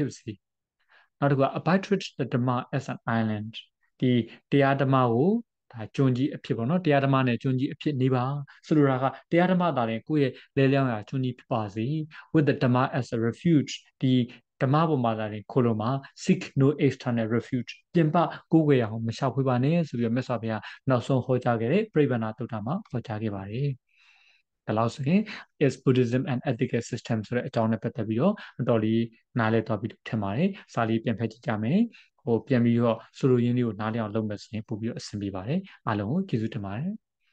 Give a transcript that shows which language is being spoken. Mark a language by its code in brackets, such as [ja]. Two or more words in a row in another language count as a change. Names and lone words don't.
[my] ပါစေနောက်တစ်ခုက [en] abide with the Dhamma as an island [my] ဒီတရားဓမ္မကိုဒါကျွန်းကြီးအဖြစ်ပေါ့နော်တရားဓမ္မနဲ့ကျွန်းကြီးအဖြစ်နေပါ ဆိုလိုတာကတရားဓမ္မသာရင်ကိုယ့်ရဲ့လဲလျောင်းရာကျွန်းကြီးဖြစ်ပါစေ [en] with the Dhamma as a refuge [my] ဒီဓမ္မပေါ်မှာသာရင်ခိုလိုမှာ [en] seek no external refuge [my] ပြင်ပကိုယ်ဝေရာကိုမလျှောက်ဖွေးပါနဲ့ဆိုပြီးတော့မြတ်စွာဘုရားနောက်ဆုံးဟောကြားခဲ့တဲ့ပြိဗန္နတုတ္တမှာဟောကြားခဲ့ပါတယ်ဒါလို့ဆိုရင် [en] is Buddhism and ethical system [my] ဆိုတဲ့အကြောင်းနဲ့ပတ်သက်ပြီးတော့အတော်လေးနားလည်သွားပြီးထင်ပါတယ်စာလေးပြန်ဖတ်ကြည့်ကြမယ်ပြန်ပြီးတော့ဆိုလိုရင်းလေးကိုနားလည်အောင်လုပ်မယ်ဆိုရင်ပို့ပြီးတော့အဆင်ပြေပါတယ်အားလုံးကိုကျေးဇူးတင်ပါတယ်